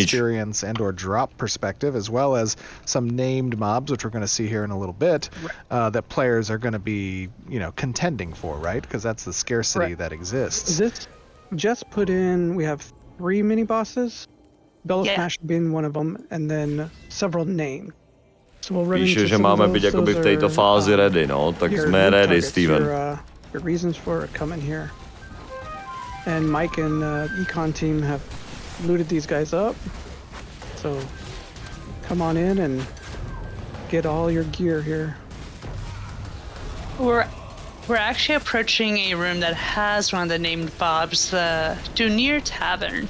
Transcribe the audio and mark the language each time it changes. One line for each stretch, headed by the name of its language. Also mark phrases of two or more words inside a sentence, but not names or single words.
English: experience and or drop perspective, as well as some named mobs, which we're going to see here in a little bit, that players are going to be, contending for, right? Because that's the scarcity Right. that exists. This just put in. We have 3 mini bosses. Bellow Yeah. Smash being one of them, and then several named. So we'll run
Slovak: Píše,
English: into
Slovak: že
English: some of
Slovak: máme
English: those.
Slovak: byť akoby v
English: Those
Slovak: tejto
English: are,
Slovak: fázi ready, no. Tak
English: your
Slovak: sme
English: new
Slovak: ready,
English: targets,
Slovak: Steven.
English: Your reasons for coming here. And Mike and Econ team have looted these guys up. So come on in and get all your gear here. We're actually approaching a room that has one of the named Bobs, the Dünir Tavern.